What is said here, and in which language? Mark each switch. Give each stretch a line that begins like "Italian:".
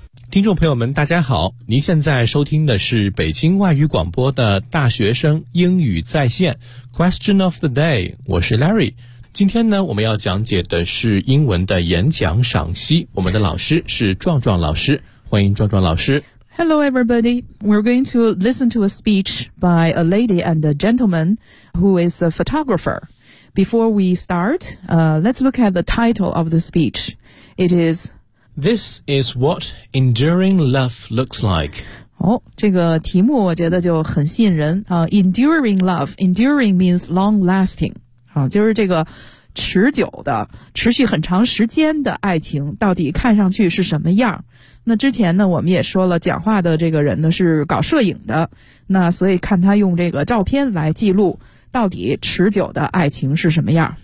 Chinese: 听众朋友们大家好，您现在收听的是北京外语广播的大学生英语在线 Question of the day， 我是 Larry。今天呢，我们要讲解的是英文的演讲赏析，我们的老师是壮壮老师，欢迎壮壮老师。
English: Hello everybody, we're going to listen to a speech by a lady and a gentleman who is a photographer. Before we start, let's look at the title of the speech. It is This is what enduring love looks like.
Chinese: 哦，这个题目我觉得就很吸引人啊。
English: Enduring love, enduring means long lasting.
Chinese: 就是这个持久的持续很长时间的爱情到底看上去是什么样。那之前呢我们也说了，讲话的这个人呢是搞摄影的，那所以看他用这个照片来记录到底持久的爱情是什么样。